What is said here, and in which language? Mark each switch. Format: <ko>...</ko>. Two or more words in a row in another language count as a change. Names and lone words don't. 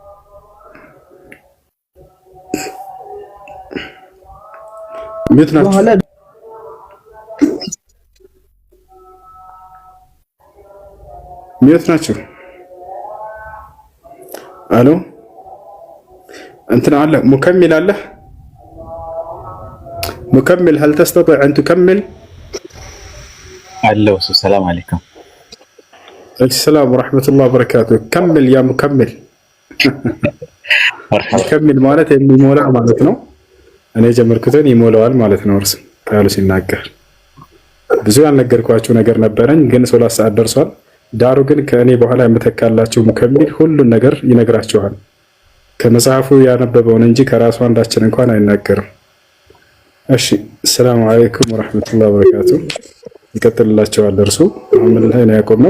<am>የት ናችሁ? የት ናችሁ? አሎ እንትን አለ ሙከሚል አለ ሙከሚል</am> <ar>هل تستطيع أن تكمل؟ አለው سلام عليكم። السلام ورحمة الله وبركاته። كمل يا مكمل። كمل</ar> <am>ማለት የሚሞላ ማለት ነው። እኔ ጀመርኩትን ይሞላዋል ማለት ነው። እርስ ቃሉ ሲናገር ብዙ ያልነገርኳችሁ ነገር ነበረኝ፣ ግን 3 ሰዓት ደርሷል። ዳሩ ግን ከእኔ በኋላ የምተካላችሁ ሙከሚል ሁሉን ነገር ይነግራችኋል። ከመጽሐፉ ያነበበውን እንጂ ከራሱ አንዳችን እንኳን አይናገርም። እሺ</am> <ar>سلام عليكم ورحمة الله وبركاته።</ar> <am>ይቀጥልላችኋል እርሱ። አሁን ምን ላይ ነው ያቆመው?</am>